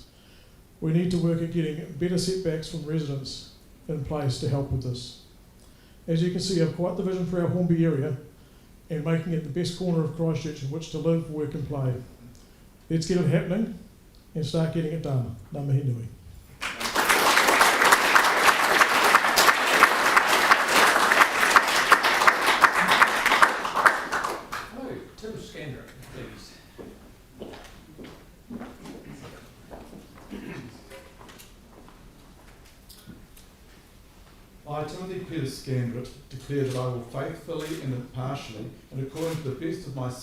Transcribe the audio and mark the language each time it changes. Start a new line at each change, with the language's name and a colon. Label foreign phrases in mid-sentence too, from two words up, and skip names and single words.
English: We need to work at getting better setbacks from residents in place to help with this. As you can see, I've quite the vision for our Hornby area and making it the best corner of Christchurch in which to live, work and play. Let's get it happening and start getting it done.
Māori: Ngā mihi nui.
English: Hello, Tim Scandrick, please. I, Timothy Peter Scandrick, declare that I will faithfully and impartially, and according to the best of my